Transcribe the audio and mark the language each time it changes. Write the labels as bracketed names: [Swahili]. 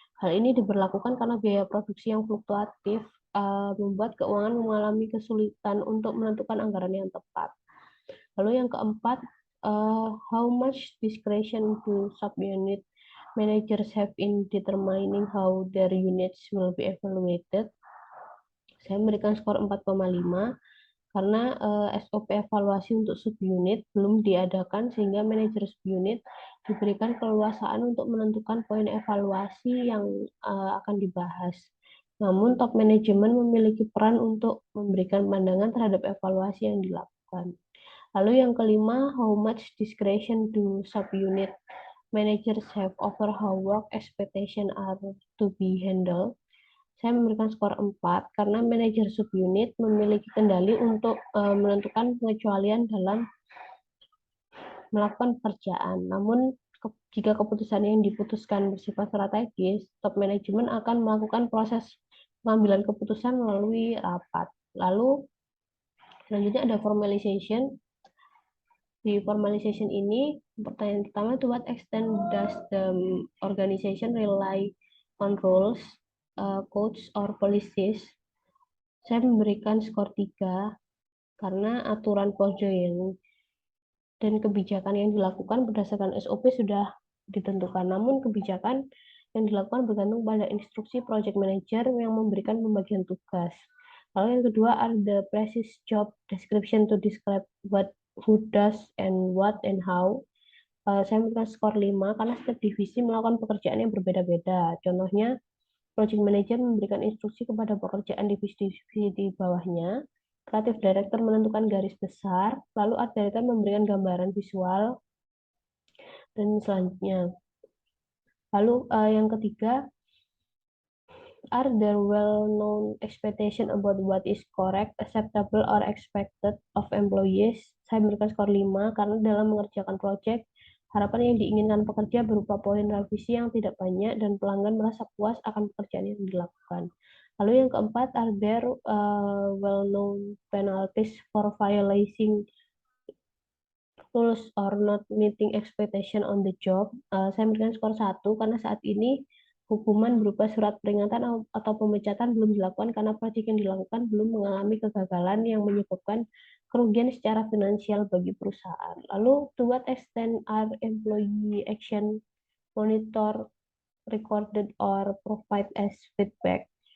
[Indonesian] Hal ini diberlakukan karena biaya produksi yang fluktuatif membuat keuangan mengalami kesulitan untuk menentukan anggaran yang tepat. Lalu yang keempat, [English] how much discretion do subunit managers have in determining how their units will be evaluated? [Indonesian] Saya memberikan skor 4,5 karena SOP evaluasi untuk subunit belum diadakan sehingga manajer subunit diberikan keleluasaan untuk menentukan poin evaluasi yang akan dibahas. Namun top manajemen memiliki peran untuk memberikan pandangan terhadap evaluasi yang dilakukan. Lalu yang kelima, [English] how much discretion do subunit managers have over how work expectation are to be handled? [Indonesian] Saya memberikan skor 4 karena manajer subunit memiliki kendali untuk menentukan pengecualian dalam melakukan pekerjaan. Namun jika keputusan yang diputuskan bersifat strategis, top manajemen akan melakukan proses pengambilan keputusan melalui rapat. Lalu selanjutnya ada formalization. Di formalization ini, pertanyaan pertama, [English] to what extent does the organization rely on rules, codes, or policies? [Indonesian] Saya memberikan skor 3 karena aturan proyek dan kebijakan yang dilakukan berdasarkan SOP sudah ditentukan. Namun kebijakan yang dilakukan bergantung pada instruksi project manager yang memberikan pembagian tugas. Lalu yang kedua, [English] are the precise job description to describe who does and what and how. [Indonesian] Saya memberikan skor 5 karena setiap divisi melakukan pekerjaan yang berbeda-beda. Contohnya, project manager memberikan instruksi kepada pekerjaan divisi-divisi di bawahnya. Creative director menentukan garis besar, lalu art director memberikan gambaran visual, dan selanjutnya. Lalu yang ketiga, [English] are there well-known expectation about what is correct, acceptable, or expected of employees? [Indonesian] Saya memberikan skor 5 karena dalam mengerjakan proyek, harapan yang diinginkan pekerja berupa poin revisi yang tidak banyak dan pelanggan merasa puas akan pekerjaan yang dilakukan. Lalu yang keempat, [English] are there well-known penalties for violating rules or not meeting expectation on the job? [Indonesian] Saya memberikan skor 1 karena saat ini hukuman berupa surat peringatan atau pemecatan belum dilakukan karena proyek yang dilakukan belum mengalami kegagalan yang menyebabkan kerugian secara finansial bagi perusahaan. [English] Lalu, to what extent are employee action monitor, recorded, or provide as feedback?